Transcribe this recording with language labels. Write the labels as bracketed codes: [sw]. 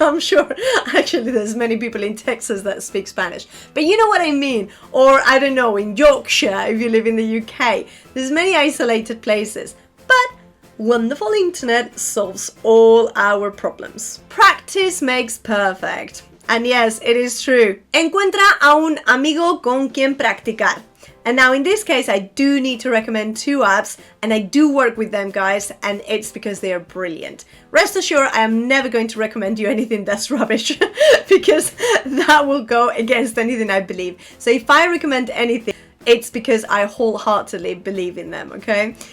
[en] I'm sure actually there's many people in Texas that speak Spanish, but you know what I mean. Or I don't know, in Yorkshire, if you live in the UK, there's many isolated places, but wonderful internet solves all our problems. Practice makes perfect. And yes, it is true. [es] Encuentra a un amigo con quien practicar. [en] And now in this case, I do need to recommend 2 apps and I do work with them, guys, and it's because they are brilliant. Rest assured, I am never going to recommend you anything that's rubbish because that will go against anything I believe. So if I recommend anything, it's because I wholeheartedly believe in them, okay?